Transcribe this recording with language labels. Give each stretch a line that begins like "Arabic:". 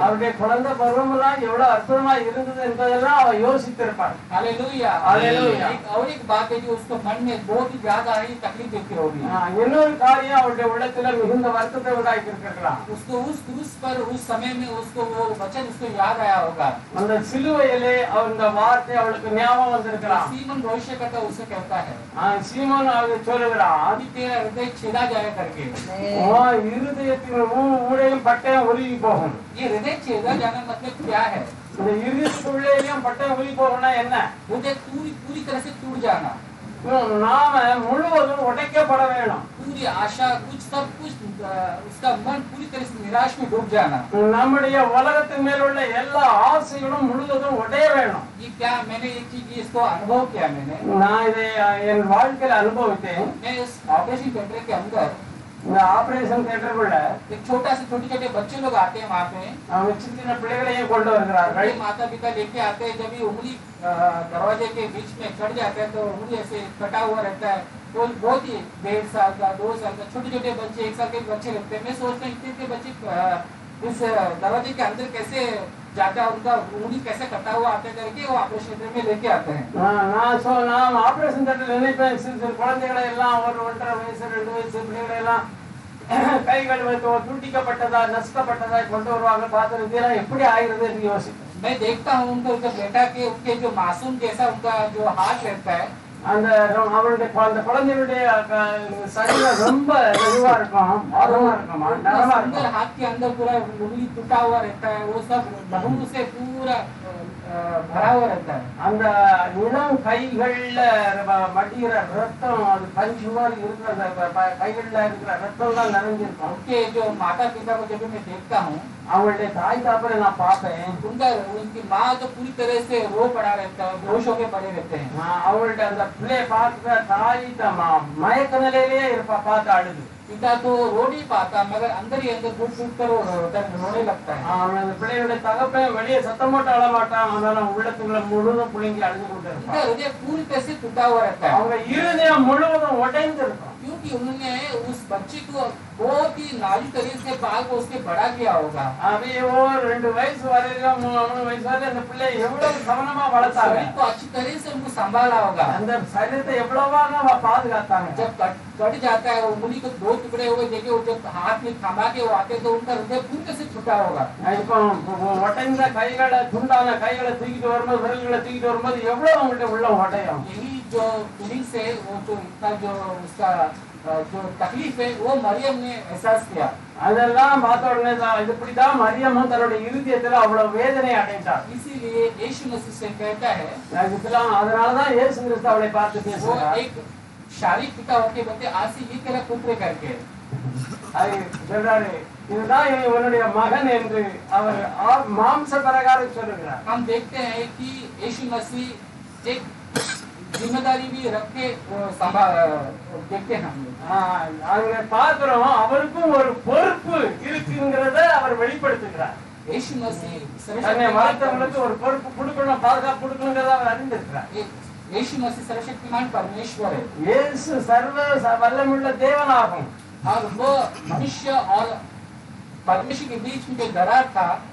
Tamil: அவருடைய குழந்தை பருவம் எல்லாம் எவ்வளவு அற்புதமா இருந்தது என்பதெல்லாம் அவ யோசித்திருப்பார்.
Hindi: हालेलुया। हालेलुया। और एक बात है जो उसको मन में बहुत ही ज्यादा ही तकलीफ देती होगी।
Tamil: இன்னொரு காரியம் அவருடைய உள்ளத்துல மிகுந்த வருத்தத்தை உண்டாக்கி இருக்கலாம்.
Hindi: उसको उस क्रूस पर उस समय में उसको वो वचन उसको याद आया होगा।
Tamil: அந்த சிலுவையிலே அந்த வார்த்தை அவளுக்கு ஞாபகம் வந்திருக்கலாம்.
Hindi: सीमन भविष्य करता उसे कहता है,
Tamil: சீமோன் அவர் சொல்லுகிறான்,
Hindi: अभी तेरा हृदय छेदा जाए करके।
Tamil: இருதயத்தின் ஊழையும் பட்டயம் உருகி போகும்.
Hindi: ये हृदय छेदा जाना मतलब क्या है?
Tamil: இந்த இருதயத்துக்குள்ளேயும் பட்டயம் உருகி போகணும்னா என்ன?
Hindi: हृदय पूरी पूरी तरह से टूट जाना।
Tamil: நாம முழுவதும் உடைக்கப்பட வேணும்.
Hindi: पूरी आशा कुछ सब कुछ उसका मन पूरी तरह से निराश में डूब जाना।
Tamil: நம்முடைய உலகத்தின் மேல் உள்ள எல்லா ஆசைகளும் முழுவதும் உடைய வேணும்.
Hindi: ये क्या मैंने एक चीज इसको अनुभव किया मैंने।
Tamil: நான் இதை என் வாழ்க்கையில அனுபவித்தேன்.
Hindi: मैं इस ऑपरेशन थिएटर के अंदर
Tamil: இந்த ஆபரேஷன் தியேட்டருக்குள்ள
Hindi: एक छोटा से छोटे छोटे बच्चे लोग आते हैं वहाँ पे।
Tamil: அவங்க சின்ன சின்ன பிள்ளைகளையும் கொண்டு வருகிறார்கள்.
Hindi: बड़े माता पिता लेके आते हैं। जब ये उंगली दरवाजे के बीच में चढ़ जाता है तो उंगली ऐसे कटा हुआ रहता है। तो बहुत ही 1.5 साल का 2 साल का छोटे छोटे बच्चे 1 साल के बच्चे लगते हैं। मैं सोचता हूँ इतने बच्चे इस दरवाजे के अंदर कैसे जाता है, उनका उंगली कैसे कटा हुआ आता है करके वो ऑपरेशन थिएटर में लेके आते हैं।
Tamil: நான் ஆபரேஷன் தியேட்டர்ல நினைப்பேன், சிறு சிறு குழந்தைகளை எல்லாம் ஒரு 1.5 வயசு 2 வயசு பிள்ளைகளை எல்லாம் கைகள் துண்டிக்கப்பட்டதா நஷ்டப்பட்டதா கொண்டு வருவாங்க. பார்த்து இதெல்லாம் எப்படி ஆகிறது என்று யோசிப்பேன்.
Hindi: मैं देखता हूँ उनको बेटा के उनके जो मासूम जैसा उनका जो हाथ रहता है,
Tamil: அந்த அவருடைய அந்த குழந்தைகளுடைய சரீரம் ரொம்ப இதுவா இருக்கும், ஆர்வமா இருக்கும், நரமா
Hindi: अंदर
Tamil: இருக்கும்.
Hindi: हाथ के अंदर पूरा उंगली टूटा हुआ रहता है। वो सब लहू से पूरा भरा हुआ रहता है।
Tamil: அந்த இளம் கைகள்ல மடிகிற ரத்தம், அது பஞ்சு மாதிரி இருக்கிற கைகள்ல இருக்கிற ரத்தம் தான் நிறைஞ்சிருக்கும்.
Hindi: उनके जो माता पिता को जब मैं देखता हूँ,
Tamil: அவங்களுடைய தாய் தாப்பரை நான் பார்ப்பேன்.
Hindi: उनकी माँ तो पूरी तरह से रो पड़ा रहता है, बेहोश होके पड़े रहते हैं।
Tamil: அவங்கள்ட்ட அந்த பிள்ளைய பார்க்கிற தாய் மயக்க நிலையிலேயே இருப்பா, பார்த்து அழுது.
Hindi: पिता तो रो नहीं पाता मगर अंदर ही अंदर घुट घुट कर रोने लगता है।
Tamil: அந்த பிள்ளையுடைய தகப்பன் வெளியே சத்தம் போட்டு அழமாட்டான், அதனால உள்ளத்துக்குள்ள முழுதும் புழுங்கி அழுது கொண்டு
Hindi: उनका
Tamil: இருப்பான்.
Hindi: हृदय पूरी तरह से टूटा हुआ रहता है,
Tamil: அவங்க இருதயம் முழுவதும் உடைந்து இருக்கும்.
Hindi: क्योंकि उन्होंने उस बच्चे को बहुत ही नाजुक तरीके से पाल को उसके बड़ा किया होगा। अभी वो
Tamil: 2 வயசு வரையிலும் 3 வயசு வரை அந்த பிள்ளை எவ்வளவு கவனமா வளர்த்தாங்க.
Hindi: शरीर को अच्छी तरह से उनको संभाला होगा।
Tamil: அந்த சரீரத்தை எவ்வளவாக பாதுகாத்தாங்க.
Hindi: जब कट जाता है उंगली को 2 टुकड़े हुए देखे, वो जब हाथ में थमा के वो आते तो उनका हृदय पूरी तरह से छूटा होगा।
Tamil: இப்போ உடைந்த கைகளை துண்டான கைகளை தூக்கிட்டு வரும்போது, விரல்களை தூக்கிட்டு வரும்போது எவ்வளவு அவங்களுடைய உள்ள உடையும்.
Hindi: यही जो फीलिंग्स है, वो जो इतना जो उसका जो तकलीफ है वो मरियम ने एहसास किया।
Tamil: அதெல்லாம் பார்த்த உடனே தான் இப்படிதான் மரியமும் தன்னுடைய இருதயத்துல அவ்வளவு வேதனை அடைந்தார்.
Hindi: इसीलिए यीशु मसीह से कहता है,
Tamil: இதெல்லாம் அதனாலதான் இயேசு கிறிஸ்து அவளை பார்த்து
Hindi: वो
Tamil: பேசுகிறார்.
Hindi: एक शारीरिक पिता होके बोलते आज से ये तेरा पुत्र करके
Tamil: அது சொல்றாரு, இதுதான் உன்னுடைய மகன் என்று அவர் மாம்ச பிரகாரம் சொல்லுகிறார்.
Hindi: हम देखते हैं कि यीशु मसीह एक जिम्मेदारी भी रख के संभाल देखते हैं हम लोग।
Tamil: அங்க பார்க்கிறோம், அவருக்கும் ஒரு பொறுப்பு இருக்குங்கிறத அவர் வெளிப்படுத்துகிறார்.
Hindi: यीशु मसीह
Tamil: தன்னை வளர்த்தவங்களுக்கு ஒரு பொறுப்பு கொடுக்கணும், பாதுகாப்பு கொடுக்கணுங்கிறத அவர் அறிந்திருக்கிறார்.
Hindi: यीशु मसीह सर्वशक्तिमान परमेश्वर है
Tamil: இயேசு சர்வ வல்லமுள்ள தேவனாகும்.
Hindi: और वो मनुष्य और परमेश्वर के बीच में जो दरार था,